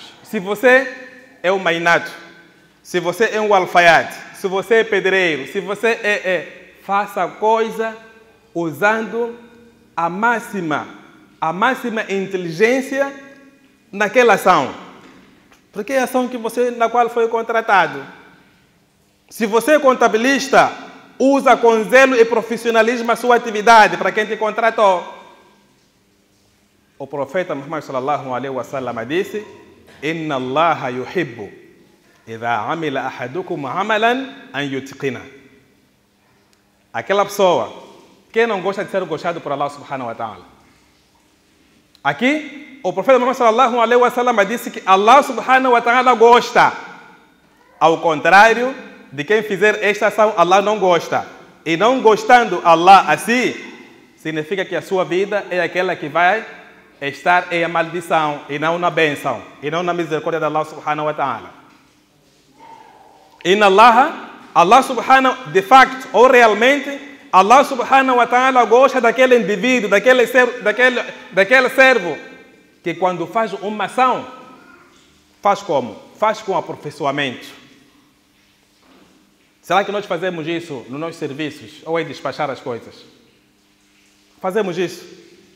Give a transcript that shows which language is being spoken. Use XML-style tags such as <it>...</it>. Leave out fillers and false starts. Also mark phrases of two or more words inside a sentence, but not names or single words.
<pt>Se você é um mainato, se você é um alfaiate, se você é pedreiro, se você faça a coisa usando a máxima inteligência naquela ação. Porque é a ação na qual foi contratado. Se você é contabilista, usa com zelo e profissionalismo a sua atividade para quem te contratou. O profeta Muhammad</pt> <ar>صلى الله عليه وسلم disse: إن الله يحب إذا عمل أحدكم عملا أن يتقنه.</ar> <pt>Aquela pessoa, quem não gosta de ser gostado por Allah</pt> <ar>سبحانه وتعالى?</ar> <pt>Aqui, o profeta Muhammad</pt> <ar>صلى الله عليه وسلم</ar> <pt>disse que Allah</pt> <ar>سبحانه وتعالى</ar> <pt>gosta. Ao contrário de quem fizer esta ação, Allah não gosta. E não gostando Allah assim, significa que a sua vida é aquela que vai estar em a maldição e não na bênção, e não na misericórdia de Allah</pt> <ar>سبحانه وتعالى. إن الله سبحانه,</ar> <pt>de facto, ou realmente, Allah</pt> <ar>سبحانه وتعالى</ar> <pt>gosta daquele indivíduo, daquele servo, que quando faz uma ação, faz como? Faz com aperfeiçoamento. Será que nós fazemos isso nos nossos serviços, ou é despachar as coisas? Fazemos isso.</pt>